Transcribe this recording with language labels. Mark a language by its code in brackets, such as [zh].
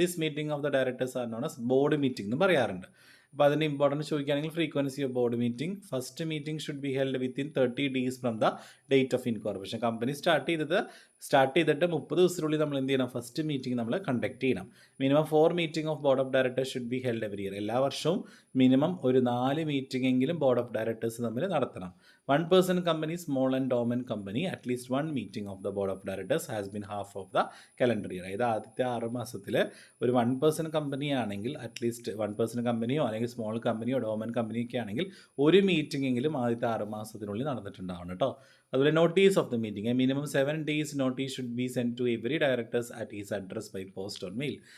[en] this meeting of the directors are known as board meeting [ml] എന്ന് പറയാറുണ്ട്. അപ്പോൾ അതിൻ്റെ ഇമ്പോർട്ടൻസ് ചോദിക്കുകയാണെങ്കിൽ [en] Frequency of board meeting, first meeting should be held within 30 days from the date of incorporation. [ml] Company start ചെയ്തിട്ട് 30 ദിവസത്തിനുള്ളിൽ നമ്മൾ എന്ത് ചെയ്യണം, ഫസ്റ്റ് മീറ്റിംഗ് നമ്മൾ കണ്ടക്ട് ചെയ്യണം. [en] Minimum 4 meeting of board of directors should be held every year. [ml] എല്ലാ വർഷവും minimum ഒരു 4 മീറ്റിംഗ് എങ്കിലും ബോർഡ് ഓഫ് ഡയറക്ടേഴ്സ് തമ്മിൽ നടത്തണം. [en] 1 person company, small and dormant company, at least 1 meeting of the board of directors has been half of the calendar year. [ml] അതായത് ആദ്യത്തെ 6 മാസത്തിൽ ഒരു 1 person കമ്പനി ആണെങ്കിൽ അറ്റ്ലീസ്റ്റ് 1 person കമ്പനിയോ അല്ലെങ്കിൽ സ്മോൾ കമ്പനിയോ ഡോമൻറ്റ് കമ്പനിയൊക്കെ ആണെങ്കിൽ ഒരു മീറ്റിംഗ് എങ്കിലും ആദ്യത്തെ 6 മാസത്തിനുള്ളിൽ നടന്നിട്ടുണ്ടാവണം കേട്ടോ. [en] അതുപോലെ notice of the meeting, minimum 7 days notice should be send to every directors at his address by post or mail.